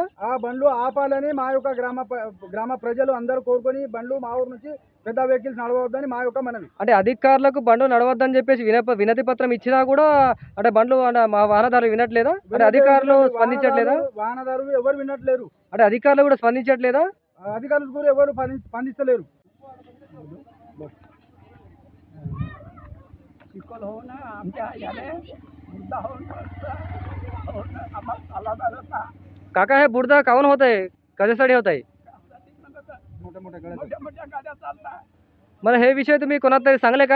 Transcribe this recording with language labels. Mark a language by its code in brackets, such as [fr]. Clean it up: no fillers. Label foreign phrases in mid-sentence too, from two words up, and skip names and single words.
[te] ఆ బండ్లు ఆపాలని మా యొక్క గ్రామ ప్రజలు అందరూ కోరుకొని బండ్లు మా ఊరు నుంచి పెద్ద వెహికల్స్ నడవద్దని మా యొక్క మనవి. అంటే అధికారులకు బండ్లు నడవద్దని చెప్పేసి వినతి పత్రం ఇచ్చినా కూడా అంటే బండ్లు మా వాహనదారులు వినట్లేదా? అంటే అధికారులు స్పందించట్లేదా? వాహనదారులు ఎవరు వినట్లేరు. అంటే అధికారులు కూడా స్పందించట్లేదా? అధికారులు కూడా ఎవరు స్పందిస్తలేరు. [mr] काका हे बुर्दा काऊन होत आहे? कशासाठी होत आहे? मला हे विषय तुम्ही कोणाला तरी सांगले का?